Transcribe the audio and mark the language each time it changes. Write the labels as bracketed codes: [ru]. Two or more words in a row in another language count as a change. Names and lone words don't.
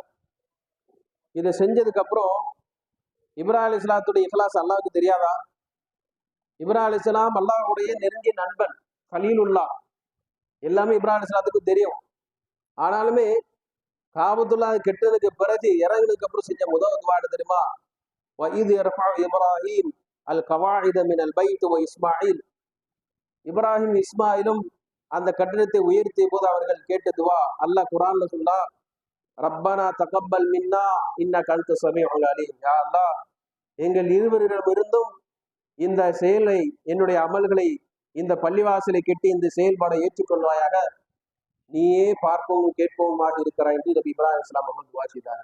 [ta] இதை செஞ்சதுக்கு அப்புறம் இப்ராஹிம் அலைஹிஸ்ஸலாத்துடைய இஹ்லாஸ் அல்லாஹ்வுக்கு தெரியாதா? இப்ராஹிம் அலைஹிஸ்ஸலாம் அல்லாஹ்வுடைய நெருங்கிய நண்பன், கலீலுல்லா. எல்லாமே இப்ராஹிம் அலைஹிஸ்ஸலாத்துக்கு தெரியும். ஆனாலுமே காபத்துல்லா கெட்டதுக்கு பிறகு இறங்குனதுக்கு அப்புறம் செஞ்ச முதல் துவா தெரியுமா? [ar] وَإِذْ يَرْفَعُ إِبْرَاهِيمُ الْقَوَاعِدَ مِنَ الْبَيْتِ وَإِسْمَاعِيلُ. [ta] இப்ராஹிம் இஸ்மாயிலும் அந்த கட்டிடத்தை உயர்த்திய போது அவர்கள் கேட்ட துவா அல்லாஹ் குர்ஆன்ல சொன்னா, [ar] ربنا تقبل منا إنك أنت السميع العليم. [ta] யா அல்லாஹ், எங்கள் இருவரிடமிருந்தும் இந்த செயலை, என்னுடைய அமல்களை, இந்த பள்ளிவாசலை கட்டி இந்த செயல்பாடை ஏற்றுக்கொள்வாயாக, நீயே பார்க்கவும் கேட்பவுமாக இருக்கிறாய் என்று நபி இப்ராஹிம் அலைஹிஸ்ஸலாம் அவர்கள் துவா செய்தார்கள்.